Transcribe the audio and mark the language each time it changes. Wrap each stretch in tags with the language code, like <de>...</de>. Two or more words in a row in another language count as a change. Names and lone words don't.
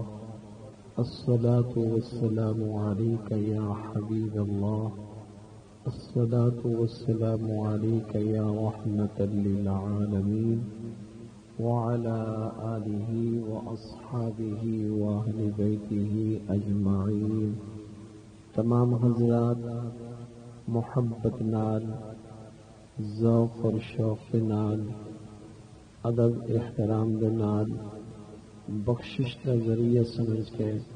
<ar>الصلاة والسلام عليك يا حبيب الله. الصلاة والسلام عليك يا رحمة للعالمين وعلى آله وأصحابه وأهل بيته أجمعين.</ar> <pa>تمام حضرات محبت نال،</pa> <ur>ذوق اور شوق</ur> <pa>نال، ادب احترام دے نال،</pa> <ur>بخشش کا ذریعہ</ur> <pa>سمجھ کے</pa>